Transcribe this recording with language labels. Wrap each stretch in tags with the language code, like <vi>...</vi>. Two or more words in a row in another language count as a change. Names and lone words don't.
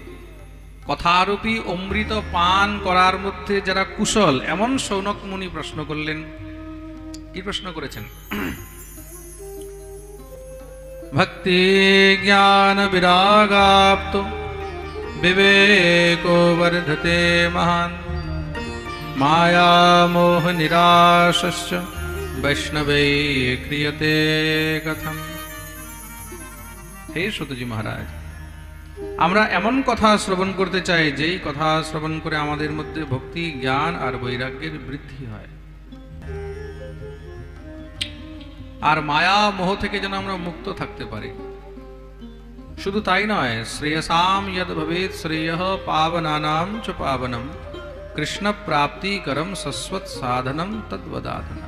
<bn>কথারূপী অমৃত পান করার মধ্যে যারা কুশল, এমন শৌনক মুনি প্রশ্ন করলেন। কি প্রশ্ন করেছেন?</bn> <sa>ভক্তি জ্ঞান বিরাগাপ্ত विवेको वर्धते महान् माया मोह निराशश्च वैष्णवे क्रियते कथम। हे सुतजी महाराज,</sa> <bn>আমরা এমন কথা শ্রবণ করতে চাই যেই কথা শ্রবণ করে আমাদের মধ্যে ভক্তি, জ্ঞান আর বৈরাগ্যের বৃদ্ধি হয়, আর মায়া মোহ থেকে যেন আমরা মুক্ত থাকতে পারি। শুধু তাই নয়,</bn> <sa>শ্রেয়সাম যদ ভবেৎ শ্রেয়ঃ পাবনানাম চ পাবনম কৃষ্ণ প্রাপ্তিকরম শাশ্বত সাধনম তদ্বদাধনা।</sa>